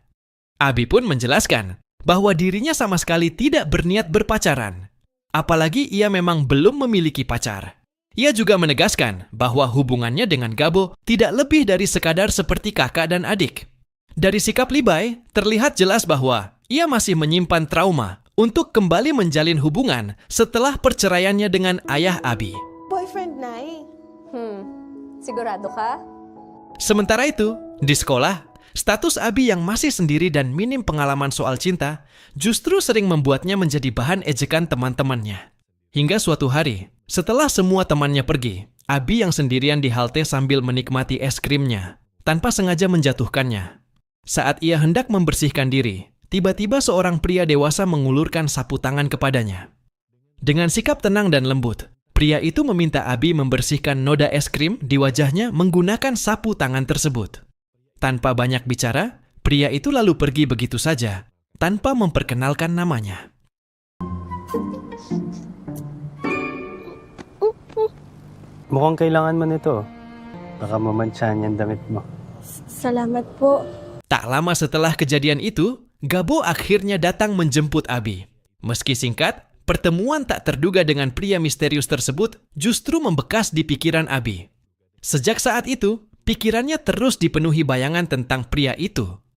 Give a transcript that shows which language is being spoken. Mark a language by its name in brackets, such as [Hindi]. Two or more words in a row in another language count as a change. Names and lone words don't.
[Indonesian] Abi pun menjelaskan bahwa dirinya sama sekali tidak berniat berpacaran, apalagi ia memang belum memiliki pacar. Ia juga menegaskan bahwa hubungannya dengan Gabo tidak lebih dari sekadar seperti kakak dan adik. Dari sikap Libai, terlihat jelas bahwa ia masih menyimpan trauma untuk kembali menjalin hubungan setelah perceraiannya dengan ayah Abi. [Filipino] Boyfriend na eh. Sigurado ka? [Indonesian] Sementara itu, di sekolah, status Abi yang masih sendiri dan minim pengalaman soal cinta justru sering membuatnya menjadi bahan ejekan teman-temannya. Hingga suatu hari, setelah semua temannya pergi, Abi yang sendirian di halte sambil menikmati es krimnya, tanpa sengaja menjatuhkannya. Saat ia hendak membersihkan diri, tiba-tiba seorang pria dewasa mengulurkan sapu tangan kepadanya. Dengan sikap tenang dan lembut, pria itu meminta Abi membersihkan noda es krim di wajahnya menggunakan sapu tangan tersebut. Tanpa banyak bicara, pria itu lalu pergi begitu saja, tanpa memperkenalkan namanya. [Filipino] Mukhang kailangan mo nito. Baka mamansyahan yung damit mo. Salamat po. [Indonesian] Tak lama setelah kejadian itu, Gabo akhirnya datang menjemput Abi. Meski singkat, pertemuan tak terduga dengan pria misterius tersebut justru membekas di pikiran Abi. Sejak saat itu, pikirannya terus dipenuhi bayangan tentang pria itu.